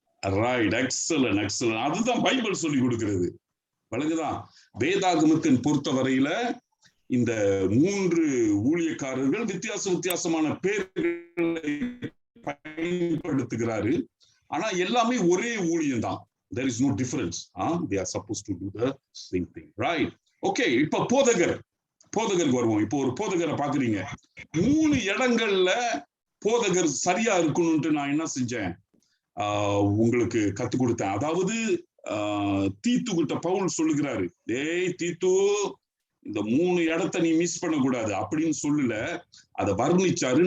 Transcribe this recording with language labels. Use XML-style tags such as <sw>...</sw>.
<ta>Right, excellent excellent. அதுதான் Bible சொல்லி கொடுக்கிறது. வழங்குதான். வேதாகமத்தின் பொறுத்தவரையில இந்த 3 ஊழியக்காரர்கள் வித்தியாசமான பேர்களை பயன்படுத்துகிறாரு. ஆனா எல்லாமே ஒரே ஊழியம் தான்.</ta> <en>There is no difference. They are supposed to do the same thing. Right.</en> <ta>Okay, இப்ப போதகருக்கு வருவோம். இப்போ ஒரு போதகரை பாக்குறீங்க. 3 இடங்கள்ல போதகர் சரியா இருக்கணும்ட்டு நான் என்ன செஞ்சேன், உங்களுக்கு கத்து கொடுத்தேன். அதாவது தீத்து கிட்ட பவுல் சொல்லுகிறாரு, டேய் தீத்து, இந்த 3 இடத்த நீ மிஸ் பண்ணக்கூடாது அப்படின்னு சொல்லல, அதை வர்ணிச்சாரு.</ta>